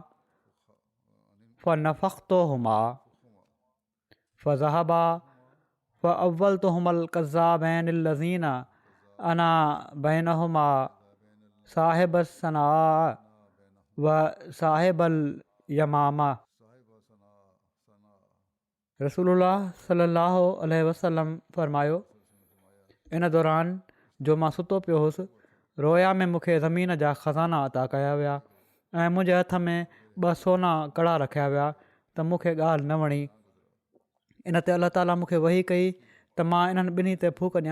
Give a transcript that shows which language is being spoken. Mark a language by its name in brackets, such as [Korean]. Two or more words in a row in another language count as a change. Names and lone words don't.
[Arabic] فنفختهما فذهبا فأولتهما الكذابين الذين أنا بينهما صاحب صنعاء وصاحب اليمامة. [Sindhi] रसूलुल्लाह [Arabic] صلى الله عليه وسلم [Sindhi] फरमायो, इन दौरान जो मां सुतो पियो हुउसि रोया में मूंखे ज़मीन जा ख़ज़ाना अता कया विया ऐं मुंहिंजे हथ में 2 सोना कड़ा रखिया विया त मूंखे ॻाल्हि न वणी। इन ते अलाह ताला मूंखे वही कई त मां इन्हनि ॿिन्ही ते फूक ॾियां।